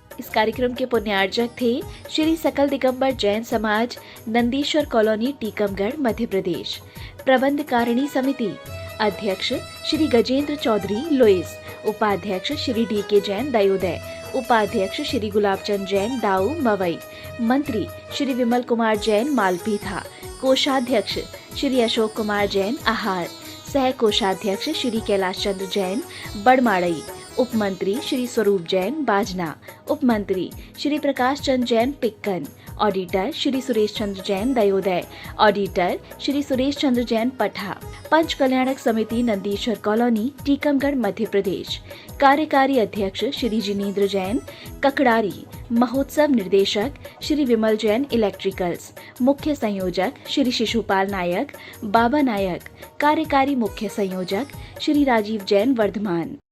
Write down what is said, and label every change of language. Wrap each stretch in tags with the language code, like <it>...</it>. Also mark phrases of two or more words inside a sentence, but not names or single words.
<hi>कार्यक्रम के पुण्यार्जक थे श्री सकल दिगंबर जैन समाज, नंदीश्वर कॉलोनी, टीकमगढ़, मध्य प्रदेश। प्रबंध कारिणी समिति अध्यक्ष श्री गजेंद्र चौधरी, लुइस। उपाध्यक्ष श्री डी.के. जैन, दयोदय। उपाध्यक्ष श्री गुलाबचंद जैन, दाऊ, मवई। मंत्री श्री विमल कुमार जैन, मालपीथा। कोषाध्यक्ष श्री अशोक कुमार जैन, आहार। सह कोषाध्यक्ष श्री कैलाश चंद्र जैन, बड़माड़ई। उपमंत्री श्री स्वरूप जैन, बाजना। उपमंत्री श्री प्रकाश चंद्र जैन, पिक्कन। ऑडिटर श्री सुरेश चंद्र जैन, दयोदय। ऑडिटर श्री सुरेश चंद्र जैन, पठा। पंच कल्याणक समिति, नंदीश्वर कॉलोनी, टीकमगढ़, मध्य प्रदेश। कार्यकारी अध्यक्ष श्री जिनेंद्र जैन, ककड़ारी। महोत्सव निर्देशक श्री विमल जैन, इलेक्ट्रिकल्स। मुख्य संयोजक श्री शिशुपाल नायक, बाबा नायक। कार्यकारी मुख्य संयोजक श्री राजीव जैन, वर्धमान।</hi>